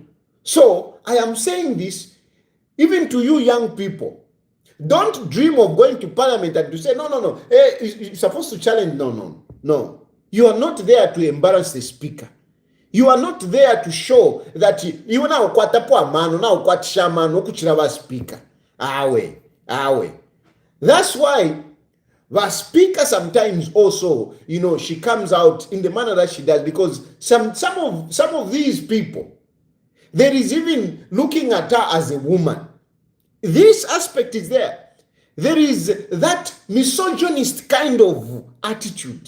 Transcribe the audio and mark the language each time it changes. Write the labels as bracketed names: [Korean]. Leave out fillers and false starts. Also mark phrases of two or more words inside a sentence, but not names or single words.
[English] So I am saying this even to you young people. Don't dream of going to parliament and to say, no, hey, you're supposed to challenge. No. You are not there to embarrass the speaker. You are not there to show that you now [Bemba] kwatapo mano [English] now [Bemba] kwatisha mano kuchiraba [English] speaker. Awe. That's why the speaker sometimes also, you know, she comes out in the manner that she does, because some of these people, there is even looking at her as a woman. This aspect is there. There is that misogynist kind of attitude.